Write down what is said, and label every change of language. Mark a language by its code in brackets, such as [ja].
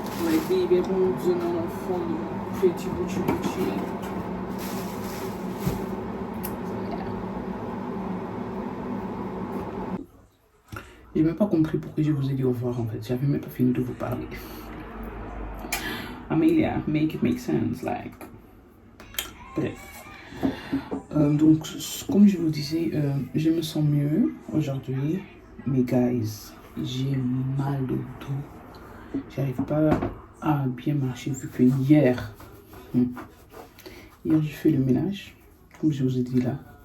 [fr] Les biberons de mon enfant, de petit bouchi. J'ai même pas compris pourquoi je vous ai dit au revoir en fait. J'avais même pas fini de vous parler. [en] Amelia, make it make sense, like. [fr] Bref. Donc, comme je vous disais, je me sens mieux aujourd'hui. Mais guys, j'ai mal au dos. J'arrive pas à bien marcher vu que hier, j'ai fait le ménage, comme je vous ai dit là.